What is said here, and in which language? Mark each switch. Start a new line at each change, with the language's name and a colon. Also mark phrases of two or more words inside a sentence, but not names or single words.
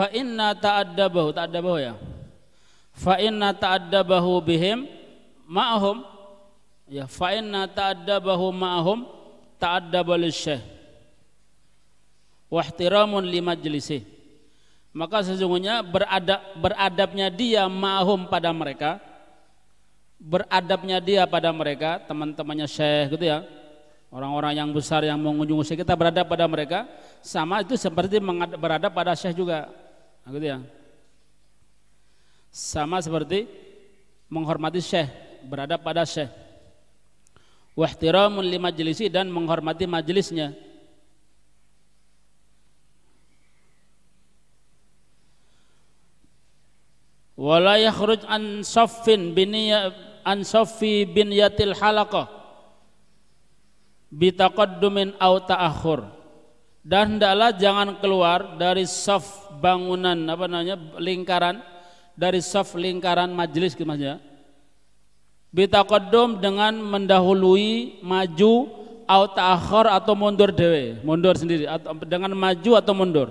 Arabic: إن تأدبه يا، فإن تأدبه بهم معهم يا، فإن تأدبه معهم تأدب للشيخ واحترام لمجلسه.
Indonesian: Maka sesungguhnya beradabnya dia ma'hum, pada mereka, beradabnya dia pada mereka, teman-temannya syekh gitu ya, orang-orang yang besar yang mengunjungi syekh, kita beradab pada mereka sama itu seperti beradab pada syekh juga gitu ya, sama seperti menghormati syekh, beradab pada syekh.
Arabic: واحترام لمجلسه,
Indonesian: dan menghormati majelisnya.
Arabic: ولا يخرج عن صف عن صف بنية الحلقة بتقدم أو تأخر,
Indonesian: dan hendaklah jangan keluar dari saf, bangunan lingkaran, dari saf lingkaran majelis maksudnya, bitaqaddum, dengan mendahului, maju,
Arabic: أو تأخر,
Indonesian: atau mundur sendiri, atau dengan maju atau mundur.